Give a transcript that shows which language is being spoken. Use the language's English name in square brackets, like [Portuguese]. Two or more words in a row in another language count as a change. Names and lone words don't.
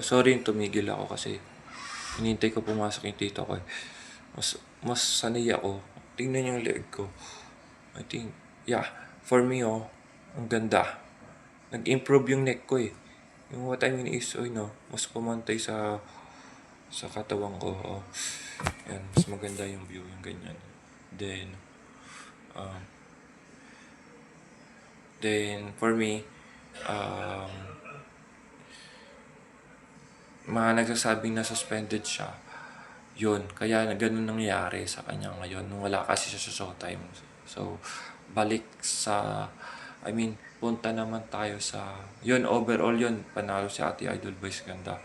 [Filipino] Sorry yung tumigil ako kasi hinintay ko pumasok yung tito ko eh. Mas sanay ako. Tingnan yung leg ko. [English] I think, yeah, for me [Filipino] ang ganda. Nag-improve yung neck ko eh. [English] Yung what I mean is, [Filipino] mas pumantay sa katawan ko. Oh. Yan, mas maganda yung view, yung ganyan. [English] Then, um, then for me, [Filipino] um, mga nagsasabing na suspended siya. Yun, kaya ganun nangyari sa kanya ngayon nung wala kasi siya sa showtime. So, balik sa, punta naman tayo sa, yun, overall yun, panalo si Ate Idol Boys Ganda.